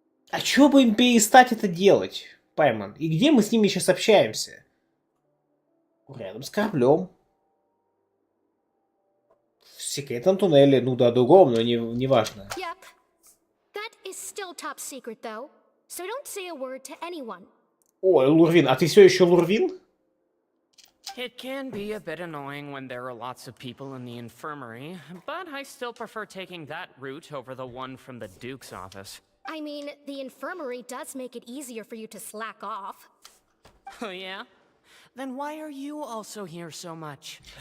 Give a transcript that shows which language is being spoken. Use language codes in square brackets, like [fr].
[ru] А чё бы им перестать это делать, Паймон? И где мы с ними сейчас общаемся? Рядом с кораблем. В секретном туннеле, ну да, другом, но не важно. [en] Yep. That is still top secret, though. So don't say a word to anyone. [ru] Ой, Лурвин, а ты все еще Лурвин? [en] It can be a bit annoying when there are lots of people in the infirmary, but I still prefer taking that route over the one from the Duke's office. I mean, the infirmary does make it easier for you to slack off. Oh yeah? Then why are you also here so much?